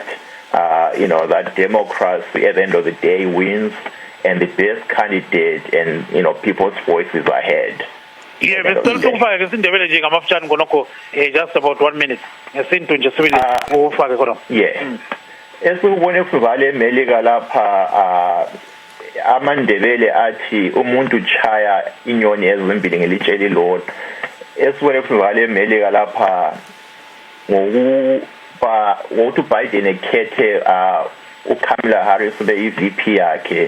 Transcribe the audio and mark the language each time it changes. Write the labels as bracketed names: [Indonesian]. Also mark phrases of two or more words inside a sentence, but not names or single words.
[English] That democracy at the end of the day wins, and the best candidate and, people's voices are heard. Yeah, just about 1 minute. Yeah. [North Ndebele] Esibone kuvale Melika lapha amandebele athi umuntu chaya inyoni ezimbili ngelitshe elilodwa. Esibone kuvale Melika lapha ngokuthi Biden ekhethe uKamala Harris ube iVP yakhe.